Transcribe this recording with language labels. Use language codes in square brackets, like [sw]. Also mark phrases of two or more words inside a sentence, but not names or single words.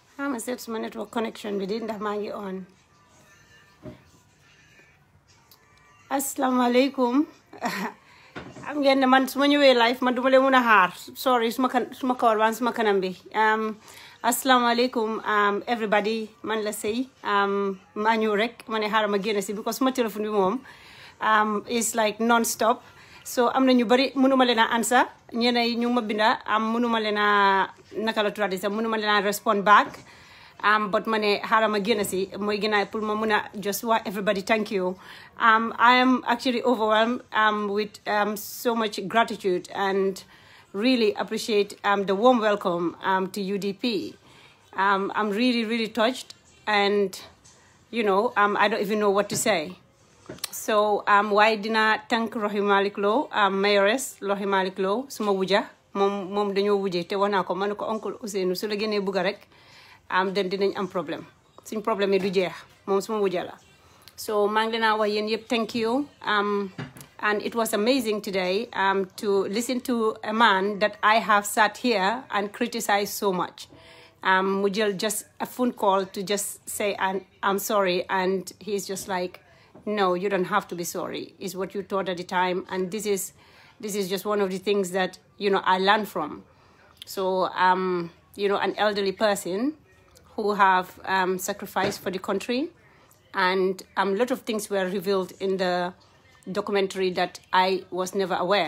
[en] I'm set my network connection [wo] bi di ndax maa ngi [en] on. Assalamualaikum. [wo] Am ngeen ne man suma ñëwee live man duma leen mën a xaar. Sorry suma kawar waan suma kanam bi. Assalamualaikum everybody man la sey maa ñëw rek ma ne xaaral ma génn si because suma téléphone bi moom [en] is like non-stop. [wo] So am na ñu bari mënuma leen a answer ñeneen ñu ma binda mënuma leen a naka la tuddati sax mënuma leen a [en] respond back [wo] but ma ne xaaral ma génn si mooy gën a pour ma mun a just wax everybody [en] thank you. I am actually overwhelmed with so much gratitude and really appreciate the warm welcome to UDP. I'm really touched and you know I don't even know what to say. [wo] So why dina thank Rohey Malick Lowe mayoress Rohey Malick Lowe suma wuja moom dañoo wujje te wax naa ko ma ne ko oncle Ousseynou su la génnee bugga rek den dinañ am problème suñ problème yi du jeex moom suma wuja la. [en] So [wo] maa ngi leen a wax yéen yëpp [en] thank you and it was amazing today to listen to a man that I have sat here and criticized so much. [wo] Mu jël [en] just a phone call to just say I'm sorry and he's just like no, you don't have to be sorry. It's what you thought at the time, and this is just one of the things that I learned from. So an elderly person who have sacrificed for the country, and a lot of things were revealed in the documentary that I was never aware.